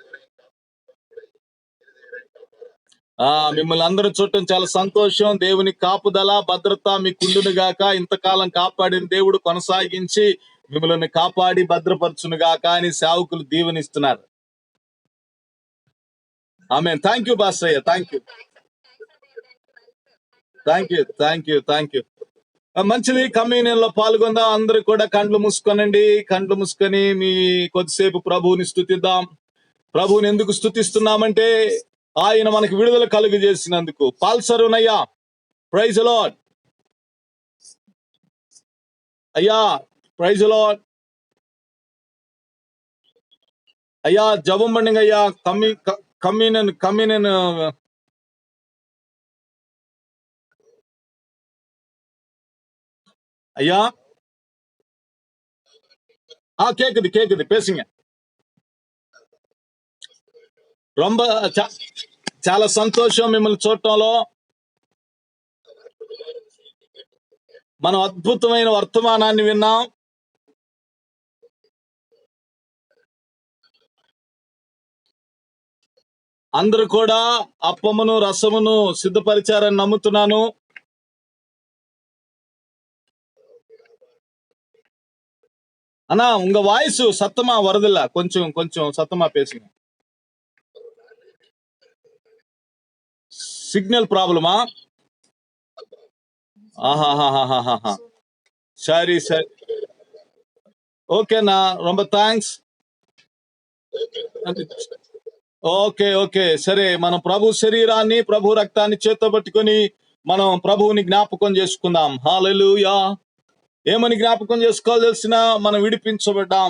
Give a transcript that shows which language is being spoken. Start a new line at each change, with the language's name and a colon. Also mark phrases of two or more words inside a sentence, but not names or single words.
Telugu: మిమ్మల్ని అందరూ చూడటం చాలా సంతోషం. దేవుని కాపుదల, భద్రత మీకుండును గాక. ఇంతకాలం కాపాడిన దేవుడు కొనసాగించి మిమ్మల్ని కాపాడి భద్రపరచును గాక అని సేవకులు దీవెనిస్తున్నారు.
English: Amen. Thank you pastor. Thank you, thank you, thank you, thank you.
Telugu: మంచిది. కమ్యూనియన్ లో పాల్గొందాం. అందరూ కూడా కండ్లు మూసుకోనండి. కండ్లు మూసుకొని మీ కొద్దిసేపు ప్రభువుని స్తుతిద్దాం. ప్రభువుని ఎందుకు స్తుతిస్తున్నామంటే ఆయన మనకు విడుదల కలుగు చేసినందుకు. పాల్సరునయ్యా,
English: praise Lord
Telugu: అయ్యా,
English: praise Lord
Telugu: అయ్యా. జపం పండుగ అయ్యా. కమ్యూనియన్ ஐயா.
Tamil: கேக்குது பேசுங்க.
Telugu: ரொம்ப చాలా సంతోషం మిమ్మల్ని చూడటంలో. మనం అద్భుతమైన వర్తమానాన్ని విన్నాం. అందరూ కూడా అప్పమును రసమును సిద్ధపరిచారని నమ్ముతున్నాను.
Tamil: అన్నా உங்க வாய்ஸ் சத்தமா வருதில்ல, கொஞ்சம் சத்தமா பேசுங்க. சிக்னல் ப்ராப்ளமா? ஆஹா. சரி.
Telugu: ఓకేనా, ரொம்ப థ్యాంక్స్. ఓకే. సరే, మనం ప్రభు శరీరాన్ని, ప్రభు రక్తాన్ని చేత్తో పట్టుకొని మనం ప్రభువుని జ్ఞాపకం చేసుకుందాం. హల్లెలూయా. ఏమని జ్ఞాపకం చేసుకోవాలి తెలిసిన, మనం విడిపించబడ్డాం.